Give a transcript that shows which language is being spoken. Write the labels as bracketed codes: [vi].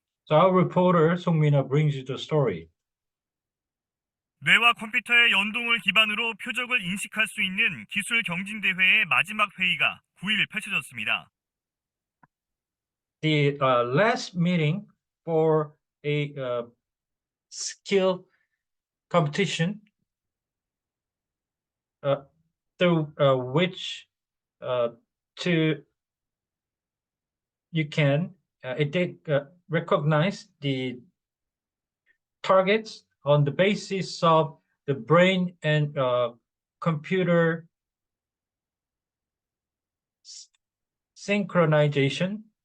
[en] So our reporter 송민아 brings you the story. [ko] 뇌와 컴퓨터의 연동을 기반으로 표적을 인식할 수 있는 기술 경진대회의 마지막 회의가 9일 펼쳐졌습니다. [en] The last meeting for a skill competition through which uh, to you can recognize the targets on the basis of the brain and computer synchronization.